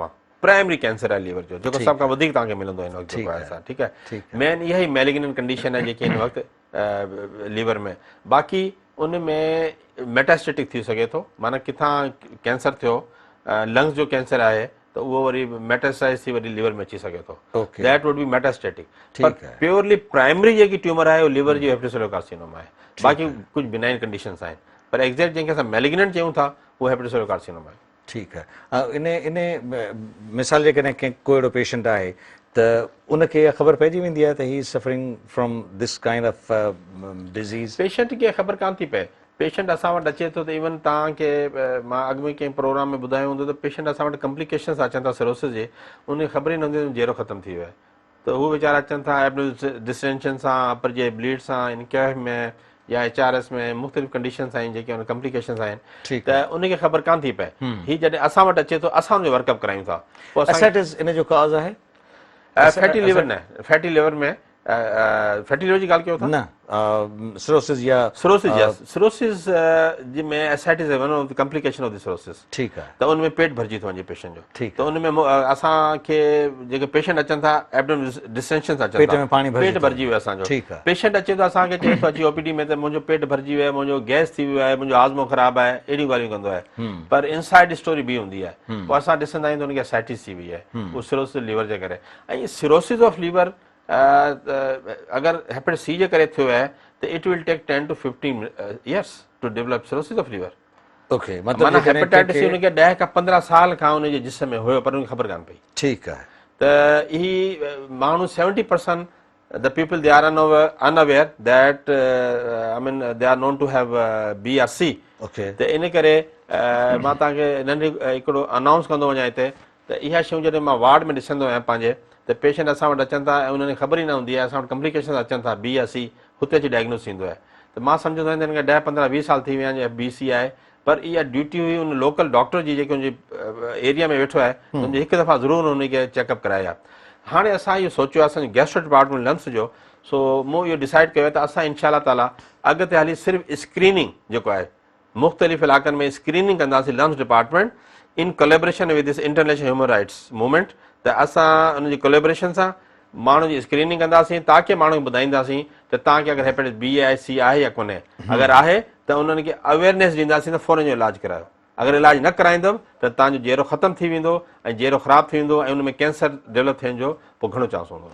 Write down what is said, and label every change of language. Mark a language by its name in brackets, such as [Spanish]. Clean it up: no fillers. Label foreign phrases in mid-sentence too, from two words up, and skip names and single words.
[English] primary cancer [Sindhi] आहे लीवर जो, जेको सभ खां वधीक तव्हांखे मिलंदो हिन वक़्तु जेको आहे असां। ठीकु आहे, मेन इहा ई [English] malignant condition [Sindhi] आहे जेकी हिन वक़्तु लीवर में। बाक़ी उन में मेटास्टेटिक थी सघे थो, माना किथां कैंसर थियो, लंग्स जो कैंसर आहे त उहो वरी मेटास्टाइज थी वरी लिवर में अची सघे थो, [English] that would be metastatic. [Sindhi] पर [English] purely primary [Sindhi] जेकी ट्यूमर आहे उहो लिवर जी [English] hepatocellular carcinoma [Sindhi] आहे। बाक़ी कुझु [English] benign conditions [Sindhi] आहिनि, पर एग्जैक्ट जंहिंखे असां मैलिग्नेंट चयूं था उहो [English] hepatocellular carcinoma [Sindhi] आहे। ठीकु आहे। इन मिसाल जेकॾहिं को अहिड़ो पेशेंट आहे त उनखे इहा ख़बर पइजी वेंदी आहे त [English] he is suffering from this kind of disease? [Sindhi] पेशेंट खे ख़बर कान थी पए। पेशेंट असां वटि अचे थो त इवन तव्हांखे मां अॻु में कंहिं प्रोग्राम में ॿुधायो हूंदो त पेशेंट असां वटि कॉम्प्लिकेशन्स अचनि था सिरोसिस जे, उनखे ख़बर ई न हूंदी जहिड़ो ख़तमु थी वियो आहे। त उहे वीचारा अचनि था [English] abdominal distension [Sindhi] सां, अपर जे ब्लीड सां, इनकैफ में या HRS में मुख़्तलिफ़ कंडीशंस आहिनि जेके उन कॉम्प्लिकेशंस आहिनि, त उनखे ख़बर कान थी पए। हीअ जॾहिं असां वटि अचे थो असां हुनजो वर्कअप करायूं था। एसाइटिस इन जो कॉज़ आहे? [English] fatty liver [Sindhi] न, [English] fatty liver [Sindhi] में [English] fatty liver [Sindhi] जी ॻाल्हि कयो था न, सिरोसिस या [English] cirrhosis में ascites one of the complication of the cirrhosis। [Sindhi] ठीकु आहे। त उनमें पेट भरिजी थो वञे पेशेंट जो। ठीकु त उनमें असांखे जेके पेशेंट अचनि था [English] abdominal distensions [Sindhi] अचनि था, पेट में पाणी पेट भरिजी वियो असांजो। ठीकु आहे। पेशेंट अचे थो असांखे चए थो अची OPD में त मुंहिंजो पेट भरिजी वियो आहे, मुंहिंजो गैस थी वियो आहे, मुंहिंजो हाज़मो ख़राबु आहे, अहिड़ियूं ॻाल्हियूं कंदो आहे। पर [English] inside story [Sindhi] बि हूंदी आहे। पोइ असां ॾिसंदा आहियूं त उनखे एसाइटिस थी वई आहे, उहो सिरोसिस लिवर जे करे। ऐं [English] cirrhosis of liver [Sindhi] अगरि हेपेटाइटिस C जे करे थियो आहे त [English] it will take 10 to 15 years to develop cirrhosis of liver. [Sindhi] ओके, माना हेपेटाइटिस C उनखे 10 खां 15 साल खां उनजे जिस्म में हुयो पर उनखे ख़बर कान पई। ठीकु आहे। त ही माण्हू [English] 70% the people they are unaware that I mean they are known to have B or C. [Sindhi] ओके, त इन करे मां तव्हांखे नंढी हिकिड़ो अनाउंस कंदो वञा हिते त इहा शयूं जॾहिं मां वार्ड में ॾिसंदो आहियां पंहिंजे, त पेशेंट असां वटि अचनि था ऐं उन्हनि खे ख़बर ई न हूंदी आहे, असां वटि कॉम्प्लिकेशन अचनि था B या C, हुते अची डायग्नोस थींदो आहे। त मां सम्झंदो आहियां हिनखे 10, 15, 20 साल थी विया आहिनि BC आहे, पर इहा ड्यूटी हुई उन [English] local doctor [Sindhi] जी जेके उनजे एरिया में वेठो आहे उनखे हिकु दफ़ा ज़रूरु उनखे चेकअप कराया। हाणे असां इहो सोचियो आहे असांजो [English] gastro department [Sindhi] लंग्स जो, सो मूं इहो डिसाइड कयो त असां [Arabic] إن شاء الله تعالى [Sindhi] अॻिते हली सिर्फ़ु स्क्रीनिंग जेको आहे मुख़्तलिफ़ इलाइक़नि में स्क्रीनिंग कंदासीं [English] lungs department in collaboration with this international human rights movement. [Sindhi] त असां उनजी कोलेबोरेशन सां माण्हू जी स्क्रीनिंग कंदासीं ताकी माण्हू खे ॿुधाईंदासीं त तव्हांखे अगरि हेपेटाइटिस B आहे, C आहे या कोन्हे। अगरि आहे त उन्हनि खे अवेयरनेस ॾींदासीं त फ़ौरन जो इलाजु करायो। अगरि इलाजु न कराईंदव त तव्हांजो जहिड़ो ख़तमु थी वेंदो ऐं जहिड़ो ख़राबु थी वेंदो ऐं उन में [English] cancer develop [Sindhi] थियण जो पोइ घणो चांस हूंदो।